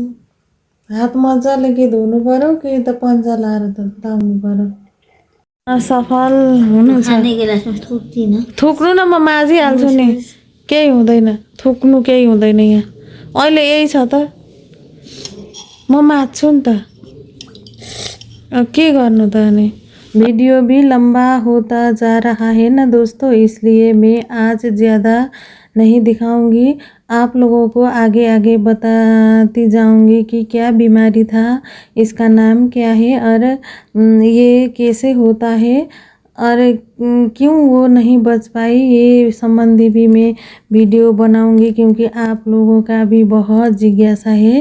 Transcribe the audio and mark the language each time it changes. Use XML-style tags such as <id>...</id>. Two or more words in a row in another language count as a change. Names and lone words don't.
<ne>हात मजाले कि धुनु पर्यो कि त पन्जा लाएर त लाउनु पर्यो। सफल हुनु छ। खाने गिलासमा थुक्दिनँ। थुक्नु न, म माझिहाल्छु नि, केही हुँदैन। थुक्नु केही हुँदैन यहाँ, अहिले यही छ त, म माझ्छु नि त। के गर्नु त अनि।</ne> <hi>वीडियो भी लंबा होता जा रहा है ना दोस्तों, इसलिए मैं आज ज़्यादा नहीं दिखाऊंगी। आप लोगों को आगे आगे बताती जाऊंगी कि क्या बीमारी था, इसका नाम क्या है और ये कैसे होता है और क्यों वो नहीं बच पाई, ये संबंधी भी मैं वीडियो बनाऊंगी, क्योंकि आप लोगों का भी बहुत जिज्ञासा है।</hi>